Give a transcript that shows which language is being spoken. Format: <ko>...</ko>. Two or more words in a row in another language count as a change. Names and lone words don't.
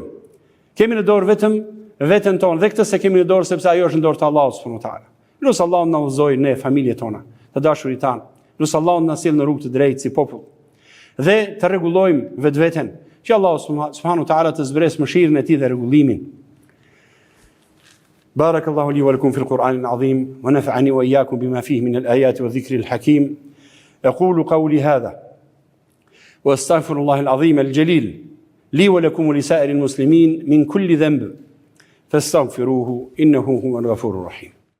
<sq>Kemi në dorë vetëm veten tonë dhe këtë se kemi në dorë sepse ajo është në dorë të Allahut</sq> <ar>سبحانه وتعالى.</ar> <sq>Elus Allahu na udhëzojë ne familjet tona, të dashurit tan. Elus Allahu na sjell në rrugë të drejtë si popull. Dhe të rregullojmë vetveten, që Allahu</sq> <ar>سبحانه وتعالى</ar> <sq>të zbresë mëshirën e tij dhe rregullimin.</sq> <ar>بارك الله لي ولكم في القرآن العظيم ونفعني وإياكم بما فيه من الآيات والذكر الحكيم أقول قولي هذا وأستغفر الله العظيم الجليل لي ولكم ولسائر المسلمين من كل ذنب فاستغفروه إنه هو الغفور الرحيم.</ar>